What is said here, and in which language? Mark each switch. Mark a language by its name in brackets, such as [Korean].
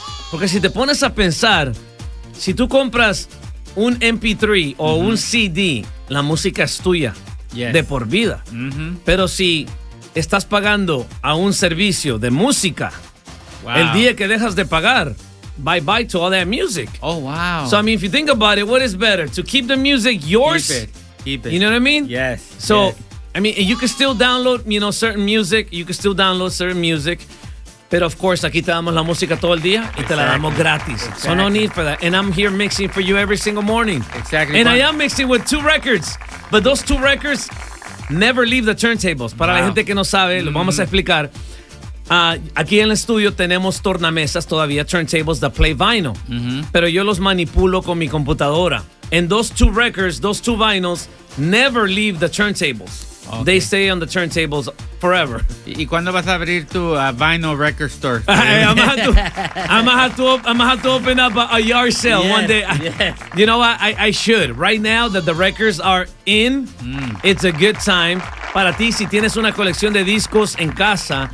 [Spanish] Porque si te pones a pensar, si tú compras un MP3 o mm-hmm. un CD, la música es tuya. [English] Yes. [Spanish] De por vida. Mm-hmm. Pero si estás pagando a un servicio de música, [English] wow. [Spanish] el día que dejas de pagar, [English] bye bye to all that music. Oh, wow. So, I mean, if you think about it, what is better? To keep the music yours? Keep it. You know what I mean? Yes. So, yes. I mean, you can still download, you know, certain music. You can still download certain music. [Spanish] Pero, [English] of course, [Spanish] aquí te damos la música todo el día y [English] exactly. [Spanish] te la damos gratis. [English] Exactly. So, no need for that. And I'm here mixing for you every single morning. Exactly. And I am mixing with 2 records. But those 2 records never leave the turntables. [Spanish] Para [English] wow. [Spanish] la gente que no sabe, lo vamos a explicar. Aquí en el estudio tenemos tornamesas todavía, [English] turntables that play vinyl. Mm-hmm. [Spanish] Pero yo los manipulo con mi computadora. [English] And those 2 records, those 2 vinyls, never leave the turntables. Okay. They stay on the turntables forever. [Spanish] ¿Y cuándo vas a abrir tu vinyl record store? [English] I'm going to open up a yard sale yes, one day. Yes. You know what? I should. Right now that the records are in, it's a good time. [Spanish] Para ti, si tienes una colección de discos en casa,